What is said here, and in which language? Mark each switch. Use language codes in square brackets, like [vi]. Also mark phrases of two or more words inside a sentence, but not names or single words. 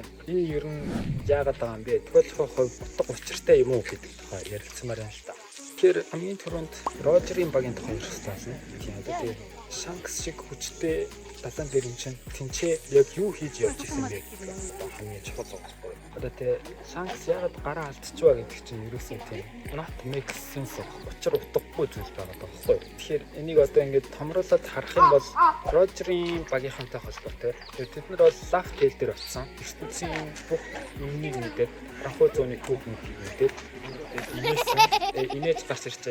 [mn] Энэ ер нь яагаад байгаа юм бэ? Тохиолдох хувь утга учиртай юм уу гэдэг тухай ярилцмаар байна л та. Тэгэхээр хамгийн түрүүнд Рожерийн багийн тухай ярих гэсэн. Тийм одоо тийм Shanks шиг хүчтэй далайн дээр юм чинь тэнцээ яг юу хийж явж ирсэн бэ гэдэг хамгийн чухал байна. Одоо тийм Shanks яагаад гараа алдчихваа гэдэг чинь ерөөсөө тийм [en] not make sense [mn] учир утгагүй зүйл байгаа байхгүй. Тэгэхээр энийг одоо ингээд томруулаад харах юм бол Рожерийн багийнхантай холбоотой. Тэд нар бол лав тэл дээр очсон. ертөнцийн бүх юмыг мэдээд ранхуу зууны код мэдээд инээж гарч ирчээ.